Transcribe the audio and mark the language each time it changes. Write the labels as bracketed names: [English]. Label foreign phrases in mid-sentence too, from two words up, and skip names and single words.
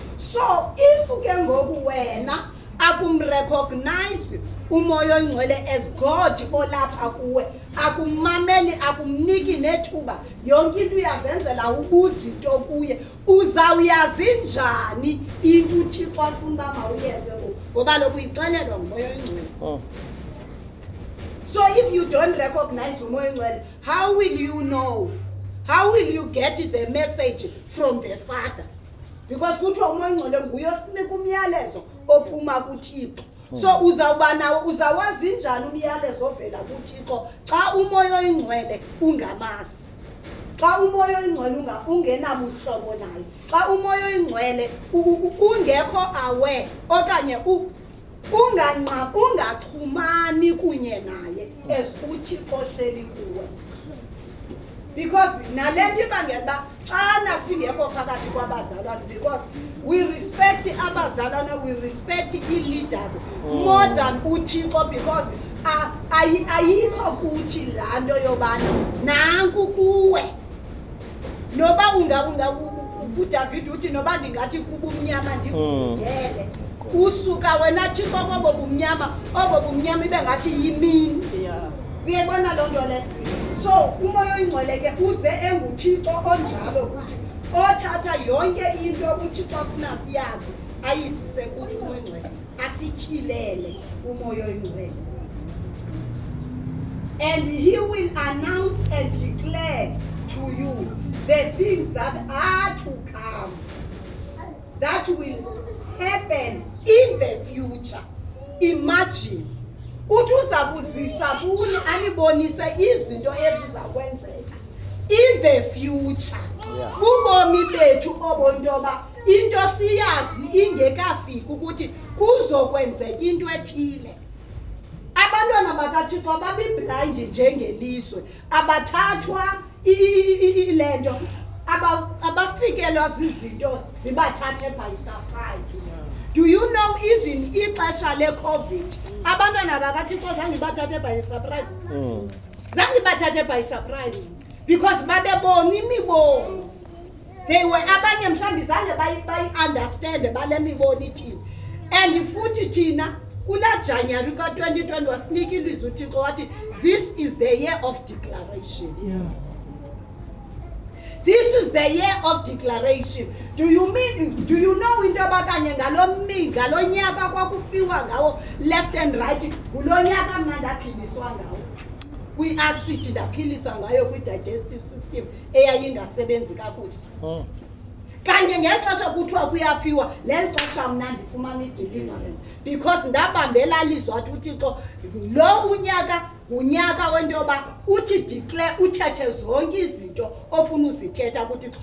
[English] So if [Xhosa] ke ngoku wena akumrecognize umoya oyingcwele [English] as God [Xhosa] olapha kuwe, akumameli, akumniki nethuba, yonke into uyazenzela ubuzinto kuye, uzawuyazi njani into uThixo afuna uba mawuyenze ngoku, ngoba lokhu uyixelelwa ngumoya oyingcwele. [English] So if you don't recognize [Xhosa] umoya oyingcwele, [English] how will you know? How will you get the message from the Father? [Xhosa] Because kuthiwa umoya oyingcwele nguye osinika umyalezo ophuma kuThixo. So uzawazi njani umyalezo ovela kuThixo xa umoya oyingcwele ungamazi, xa umoya oyingcwele ungenabuhlobo naye, xa umoya oyingcwele ungekho aware okanye ungaxhumani kunye naye [English] as uThixo [Xhosa] ohleli kuwe. Because nalento ibangela uba xana singekho phakathi kwabazalwane, [English] because we respect [Xhosa] abazalwane, [English] we respect ii-leaders more than [Xhosa] uThixo, because ayikho kuthi laa nto yobana nanku kuwe. Noba uDavid uthi noba ndingathi kubumnyama ndikugele, usuka wena Thixo kobo bumnyama, obo bumnyama ibe ngathi yimini. Uyayibona loo nto le? So umoya oyingcwele ke uze enguThixo onjalo kuthi, othatha yonke into uThixo afuna siyazi ayisise kuthi umoya oyingcwele, asityhilele umoya oyingcwele. [English] And he will announce and declare to you the things that are to come, that will happen in the future. [Xhosa] Imagine uthi uza kuzisa kuni anibonise izinto eziza kwenzeka [English] in the future. [Xhosa] Ubomi bethu obontoba into siyazi ingekafiki ukuthi kuzokwenzeka into ethile. Abantwana bakaThixo babiblind njengelizwe, abathathwa ilento, abafikelwa zizinto zibathathe [English] by surprise. Do you know even [Xhosa] ixesha le-COVID abantwana bakaThixo zange bathathe [English] by surprise? [Xhosa] Zange bathathe [English] by surprise because [Xhosa] babebona imibono. [English] They were [Xhosa] abanye mhlawumbi zange bayi-understand bale mibono ithini. [English] And futhi [Xhosa] thina kula January ka-2020 wasinika ilizwi uThixo wathi, [English] this is the year of declaration. This is the year of declaration. Do you know [Xhosa] into abakanye ngalo nyaka kwakufiwa ngawo [English] left and right, [Xhosa] kulo nyaka mna ndaphiliswa ngawo. [English] We are sitting [Xhosa] ndaphiliswa ngayo kwi-digestive system eyayingasebenzi kakuhle. Kanye ngexesha kuthiwa kuyafiwa, leli xesha mna ndifumana i-deliverance [English] because ndabambela [Xhosa] lizwi wathi uThixo lo unyaka unyaka wento yoba uthi declare, uthethe zonke izinto ofuna uzithetha kuThixo.